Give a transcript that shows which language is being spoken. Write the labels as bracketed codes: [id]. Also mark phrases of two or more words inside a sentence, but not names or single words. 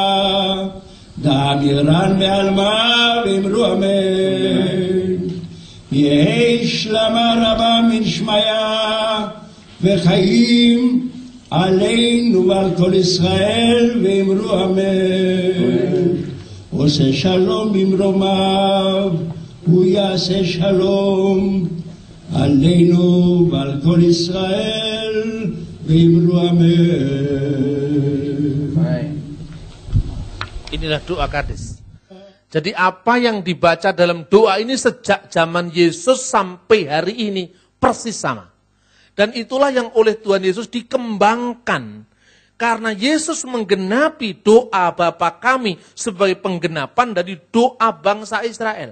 [arc] דאמירן בעלמה ואמרו אמן יהי שלמה רבה מן שמיה וחיים עלינו ועל כל ישראל ואמרו אמן. [he] עושה שלום במרומיו, הוא יעשה שלום עלינו ועל כל ישראל ואמרו אמן. [id] Inilah doa Kades. Jadi apa yang dibaca dalam doa ini sejak zaman Yesus sampai hari ini persis sama. Dan itulah yang oleh Tuhan Yesus dikembangkan. Karena Yesus menggenapi doa Bapa kami sebagai penggenapan dari doa bangsa Israel.